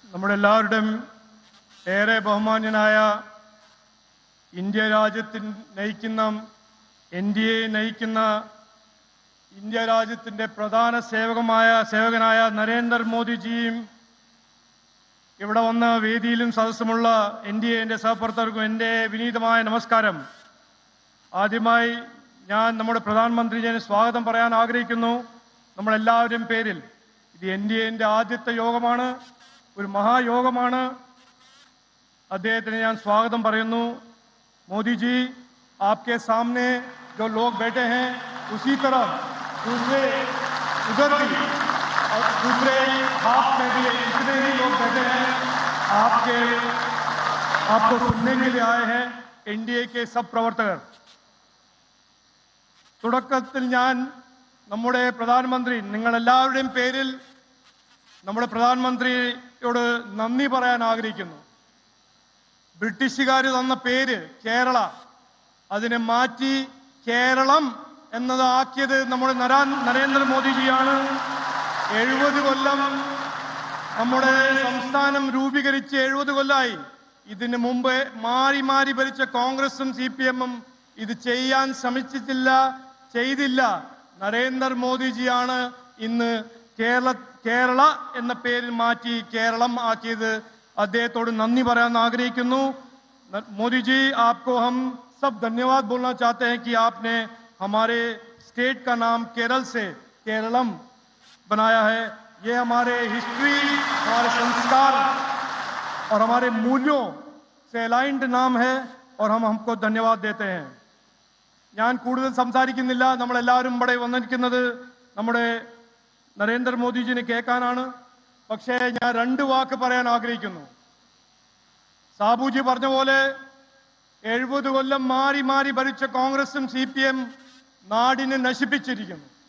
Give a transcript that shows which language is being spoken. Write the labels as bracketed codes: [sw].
[ml] നമ്മളെല്ലാവരുടെയും ഏറെ ബഹുമാന്യനായ ഇന്ത്യ രാജ്യത്തിന് നയിക്കുന്ന ഇന്ത്യയെ നയിക്കുന്ന ഇന്ത്യ രാജ്യത്തിൻ്റെ പ്രധാന സേവകനായ നരേന്ദ്രമോദിജിയും ഇവിടെ വന്ന വേദിയിലും സദസ്സുമുള്ള എൻ്റെ സഹപ്രവർത്തകർക്കും എൻ്റെ വിനീതമായ നമസ്കാരം. ആദ്യമായി ഞാൻ നമ്മുടെ പ്രധാനമന്ത്രിജിയെ സ്വാഗതം പറയാൻ ആഗ്രഹിക്കുന്നു. നമ്മളെല്ലാവരും പേരിൽ ഇത് എൻ്റെ ആദ്യത്തെ യോഗമാണ്, ഒരു മഹായോഗമാണ്. അദ്ദേഹത്തിന് ഞാൻ സ്വാഗതം പറയുന്നു. [hi] മോദിജി, आपके सामने जो लोग बैठे हैं उसी तरह दूसरे उधर भी और दूसरे हाथ में भी इतने ही लोग बैठे हैं आपको सुनने के लिए आए हैं एनडीए के सब प्रवर्तक. [ml] തുടക്കത്തിൽ ഞാൻ നമ്മുടെ പ്രധാനമന്ത്രി നിങ്ങളെല്ലാവരുടെയും പേരിൽ നമ്മുടെ പ്രധാനമന്ത്രിയോട് നന്ദി പറയാൻ ആഗ്രഹിക്കുന്നു. ബ്രിട്ടീഷുകാർ തന്ന പേര് കേരള, അതിനെ മാറ്റി കേരളം എന്നത് ആക്കിയത് നമ്മുടെ നരേന്ദ്രമോദിജിയാണ്. 70 കൊല്ലം നമ്മുടെ സംസ്ഥാനം രൂപീകരിച്ച് 70 കൊല്ലമായി. ഇതിന് മുമ്പ് മാറി മാറി ഭരിച്ച കോൺഗ്രസും CPM-ഉം ഇത് ചെയ്യാൻ ശ്രമിച്ചിട്ടില്ല, ചെയ്തില്ല. നരേന്ദ്രമോദിജിയാണ് ഇന്ന് കേരള എന്ന പേരിൽ മാറ്റി കേരളം ആക്കിയത്. അദ്ദേഹത്തോട് നന്ദി പറയാൻ ആഗ്രഹിക്കുന്നു. [hi] मोदी जी, आपको हम सब धन्यवाद बोलना चाहते हैं कि आपने हमारे स्टेट का नाम केरल से केरलम बनाया है. ये हमारे हिस्ट्री, हमारे संस्कार और हमारे मूल्यों से अलाइंड नाम है और हम हमको धन्यवाद देते हैं. [ml] ഞാൻ കൂടുതൽ സംസാരിക്കുന്നില്ല. നമ്മളെല്ലാവരും ഇവിടെ വന്നിരിക്കുന്നത് നമ്മുടെ നരേന്ദ്രമോദിജിനെ കേൾക്കാനാണ്. പക്ഷേ ഞാൻ 2 വാക്ക് പറയാൻ ആഗ്രഹിക്കുന്നു. സാബുജി പറഞ്ഞ പോലെ 70 കൊല്ലം മാറി മാറി ഭരിച്ച കോൺഗ്രസും CPM നാടിനെ നശിപ്പിച്ചിരിക്കുന്നു.